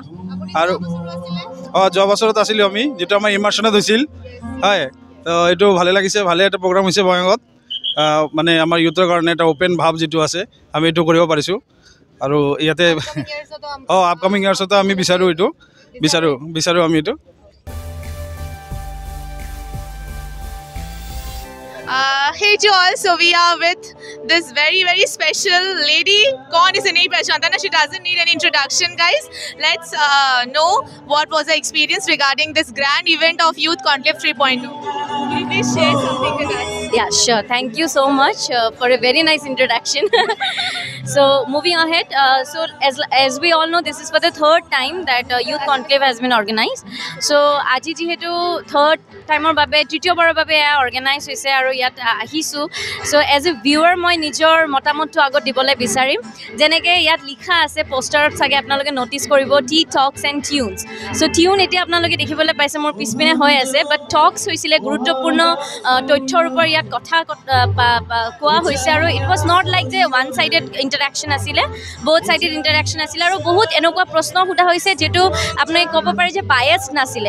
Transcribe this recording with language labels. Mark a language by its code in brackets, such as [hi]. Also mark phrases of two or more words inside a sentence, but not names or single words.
[as] আৰু যোৱা বছৰত আছিলোঁ আমি, যিটো আমাৰ ইমাৰ্চনত হৈছিল, হয়। তো এইটো ভালে লাগিছে, ভালে এটা প্ৰগ্ৰাম হৈছে বঙাইগাঁৱত, মানে আমাৰ ইউথৰ কাৰণে এটা অ'পেন ভাৱ যিটো আছে আমি এইটো কৰিব পাৰিছোঁ। আৰু ইয়াতে [en] upcoming years [as] আমি বিচাৰোঁ আমি এইটো। [en] Hey to all, so we are with this very very special lady. [hi] कौन इस नहीं पहचानता ना, [en] she doesn't need an introduction guys. Let's know what was the experience regarding this grand event of Youth Conclave 3.0. Will you please share something with us? Yeah, sure. Thank you so much for a very nice introduction. So moving ahead, so as we all know, this is for the third time that Youth Conclave has been organized. [as] So আজি যেহেতু [en] third timer [as] বাবে তৃতীয়বাৰৰ বাবে organize হৈছে আৰু ইয়াত আহিছোঁ. [en] So as a viewer [as] মই নিজৰ মতামতটো আগত দিবলৈ বিচাৰিম যেনেকৈ ইয়াত লিখা আছে পোষ্টাৰত চাগে আপোনালোকে ন'টিচ কৰিব টি টক্স এণ্ড টিউনছ. So টিউন এতিয়া আপোনালোকে দেখিবলৈ পাইছে মোৰ পিছপিনে হৈ আছে, বাট টক্স হৈছিলে গুৰুত্বপূৰ্ণ তথ্যৰ ওপৰত ইয়াত কথা কোৱা হৈছে আৰু [en] it was not like [as] যে [en] one sided interaction [as] আছিলে, বহুত [en] sided interaction [as] আছিলে আৰু বহুত এনেকুৱা প্ৰশ্ন সোধা হৈছে যিটো আপুনি ক'ব পাৰে যে বায়াছ নাছিলে.